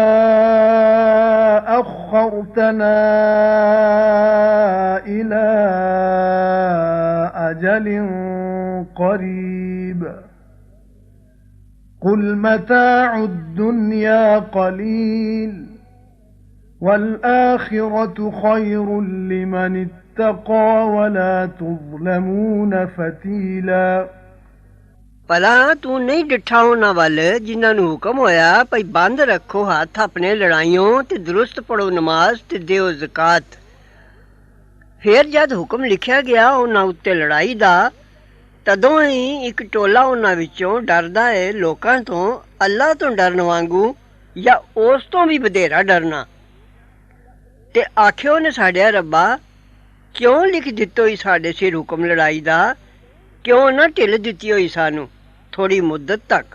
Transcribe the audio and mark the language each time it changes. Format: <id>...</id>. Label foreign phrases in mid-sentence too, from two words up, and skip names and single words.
<ar>أَخَّرْتَنَا إِلَى أَجَلٍ قَرِيبٍ قُلْ مَتَاعُ الدُّنْيَا قَلِيلٌ وَالْآخِرَةُ خَيْرٌ لِّمَنِ اتَّقَى وَلَا تُظْلَمُونَ فَتِيلًا</ar> <pa>ਭਲਾ ਤੂੰ ਨਹੀਂ ਡਿੱਠਾ ਉਹਨਾਂ ਵੱਲ ਜਿਨ੍ਹਾਂ ਨੂੰ ਹੁਕਮ ਹੋਇਆ ਭਈ ਬੰਦ ਰੱਖੋ ਹੱਥ ਆਪਣੇ ਲੜਾਈਆਂ ਤੇ ਦਰੁਸਤ ਪੜੋ ਨਮਾਜ਼ ਤੇ ਦਿਓ ਜ਼ਕਾਤ। ਫਿਰ ਜਦ ਹੁਕਮ ਲਿਖਿਆ ਗਿਆ ਉਹਨਾਂ ਉੱਤੇ ਲੜਾਈ ਦਾ ਤਦੋਂ ਹੀ ਇੱਕ ਟੋਲਾ ਉਹਨਾਂ ਵਿੱਚੋਂ ਡਰਦਾ ਏ ਲੋਕਾਂ ਤੋਂ ਅੱਲਾ ਤੋਂ ਡਰਨ ਵਾਂਗੂ ਜਾਂ ਉਸ ਤੋਂ ਵੀ ਵਧੇਰਾ ਡਰਨਾ ਤੇ ਆਖਿਓ ਨੇ ਸਾਡਿਆ ਰੱਬਾ ਕਿਉਂ ਲਿਖ ਦਿੱਤੋ ਈ ਸਾਡੇ ਸਿਰ ਹੁਕਮ ਲੜਾਈ ਦਾ ਕਿਉਂ ਨਾ ਢਿੱਲ ਦਿੱਤੀ ਹੋਈ ਸਾਨੂੰ ਥੋੜੀ ਮੁੱਦਤ ਤੱਕ।</pa>